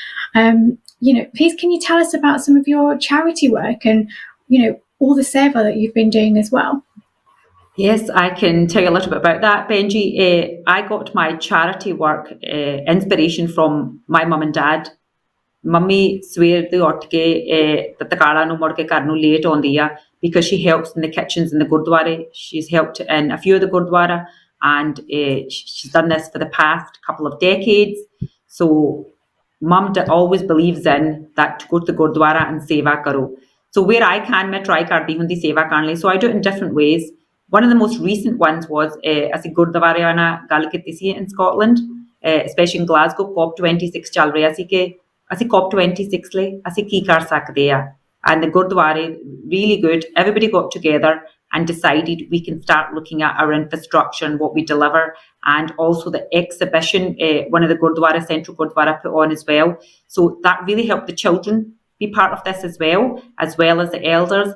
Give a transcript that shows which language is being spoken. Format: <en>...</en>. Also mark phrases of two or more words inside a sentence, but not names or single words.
<en>Please can you tell us about some of your charity work and all the seva that you've been doing as well? Yes, I can tell you a little bit about that, Benji. I got my charity work inspiration from my mum and dad. Mummy swear the</en> <pa>ਉੱਠ ਕੇ ਤਕਾਲਾ ਨੂੰ ਮੁੜ ਕੇ ਘਰ ਨੂੰ late ਆਉਂਦੀ ਆ</pa> <en>because she helps in the kitchens in the Gurdwara. She's helped in a few of the Gurdwara, and she's done this for the past couple of decades. So mum always believes in that to go to the Gurdwara and</en> <pa>ਸੇਵਾ ਕਰੋ.</pa> <en>So where I can,</en> <pa>ਮੈਂ try ਕਰਦੀ ਹੁੰਦੀ ਸੇਵਾ ਕਰਨ ਲਈ.</pa> <en>So I do it in different ways. One of the most recent ones was</en> <pa>ਅਸੀਂ Gurdwara ਨਾਲ ਗੱਲ ਕੀਤੀ ਸੀ</pa> <en>in Scotland, especially in Glasgow.</en> <pa>COP26 ਚੱਲ ਰਿਹਾ ਸੀ ਕਿ ਅਸੀਂ COP26 ਲਈ ਅਸੀਂ ਕੀ ਕਰ ਸਕਦੇ ਆ.</pa> <en>And the Gurdwara, really good. Everybody got together and decided we can start looking at our infrastructure and what we deliver. And also the exhibition, one of the Gurdwara, Central Gurdwara put on as well. So that really helped the children be part of this as well as the elders.</en>